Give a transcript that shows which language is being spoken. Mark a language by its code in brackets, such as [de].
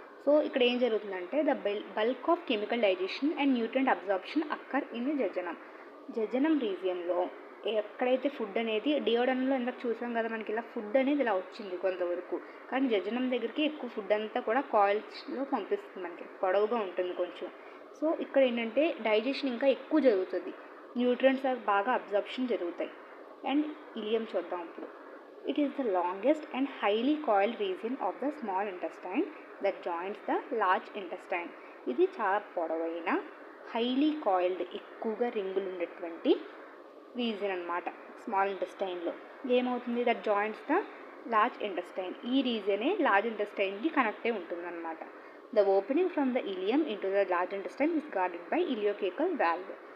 [te] So ఇక్కడ ఏం జరుగుతుందంటే [en] the bulk of chemical digestion and nutrient absorption occur in [te] జజనం రీజియన్లో ఎక్కడైతే ఫుడ్ అనేది, డియోడెనమ్లో ఇందాక చూసాం కదా మనకి ఇలా ఫుడ్ అనేది ఇలా వచ్చింది కొంతవరకు, కానీ జజనం దగ్గరికి ఎక్కువ ఫుడ్ అంతా కూడా కాయిల్స్లో పంపిస్తుంది, మనకి పొడవుగా ఉంటుంది కొంచెం. సో ఇక్కడ ఏంటంటే డైజెషన్ ఇంకా ఎక్కువ జరుగుతుంది, న్యూట్రియంట్స్ బాగా అబ్జార్ప్షన్ జరుగుతాయి. అండ్ ఇలియం చూద్దాం ఇప్పుడు. [en] It is the longest and highly coiled region of the small intestine. That joints the large intestine. [te] ఇది చాలా పొడవైన హైలీ కాయిల్డ్ ఎక్కువగా రింగులు ఉండేటువంటి రీజన్ అనమాట. స్మాల్ ఇంటెస్టైన్లో ఏమవుతుంది, [en] That joints the large intestine. [te] ఈ రీజనే లార్జ్ ఇంటెస్టైన్కి కనెక్ట్ అయి ఉంటుందన్నమాట. [en] The opening from the ileum into the large intestine is guarded by ileocaecal valve.